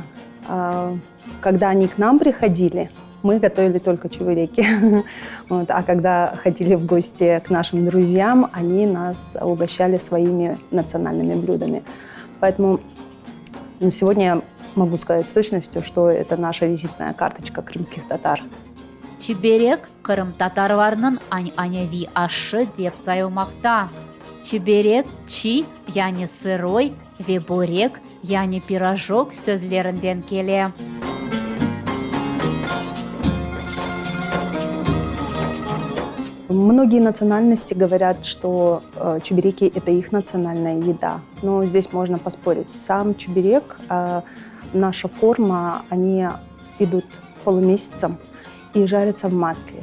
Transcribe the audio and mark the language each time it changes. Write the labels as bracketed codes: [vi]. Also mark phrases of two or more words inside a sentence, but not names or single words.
[ru] Когда они к нам приходили, мы готовили только чебуреки. Вот. А когда ходили в гости к нашим друзьям, они нас угощали своими национальными блюдами. Поэтому сегодня я могу сказать с точностью, что это наша визитная карточка крымских татар. [crh] Çiberek Kırım Tatarlarının annevi aşı деп sayılmakta. Çiberek, çi yani сырой ve börek yani pirojok sözlerinden geliyor. [ru] Многие национальности говорят, что чебуреки – это их национальная еда. Но здесь можно поспорить. Сам чебурек, наша форма, они идут полумесяцем и жарятся в масле.